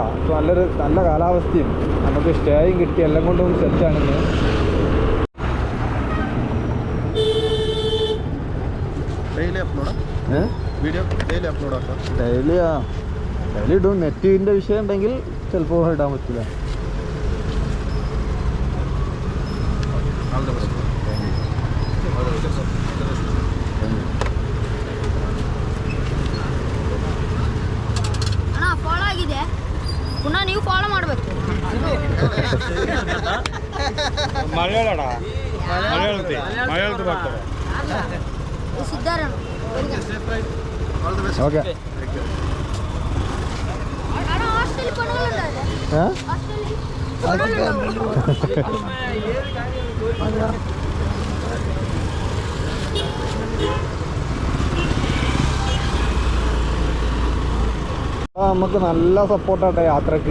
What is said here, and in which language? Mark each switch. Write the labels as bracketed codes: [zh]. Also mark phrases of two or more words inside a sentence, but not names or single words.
[ml] ഇപ്പോൾ നല്ല കാലാവസ്ഥയും നമുക്ക് സ്റ്റേയും കിട്ടി, എല്ലാം കൊണ്ടും സെറ്റാണെന്ന്. ഡെയിലി ഇടും. നെറ്റിൻ്റെ വിഷയം ഉണ്ടെങ്കിൽ ചിലപ്പോൾ ഇടാൻ പറ്റില്ല. [kn] ಫಾಲೋ ಆಗಿದೆ, ಪುನಃ ನೀವು ಫಾಲೋ ಮಾಡಬೇಕು. ಸಿದ್ಧಾರಣ [ml] ഓക്കെ. [kn] ಹಾಸ್ಟೆಲ್ [ml] നമുക്ക് നല്ല സപ്പോർട്ടാട്ടെ യാത്രക്ക്.